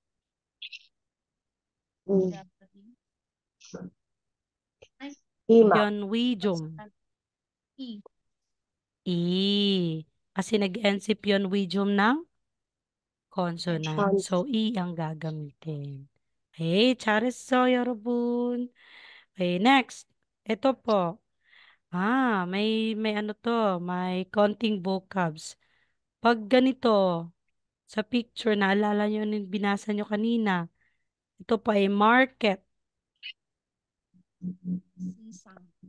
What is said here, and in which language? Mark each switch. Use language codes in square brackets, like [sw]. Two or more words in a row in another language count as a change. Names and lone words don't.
[tl] I. Ga pa din. Ay, Ima. [ko] pyeonwijum. [en] consonant. E. I. [tl] Kasi nag-end si pyeonwijum ng consonant. [en] Chance. [tl] So, I ang gagamitin. [ko] Okay, 잘했어, 여러분. [tl] Okay, next. Ito po. May ano to, may konting vocabs. Pag ganito, sa picture, naalala nyo yung binasa nyo kanina. Ito pa ay market. Sisang.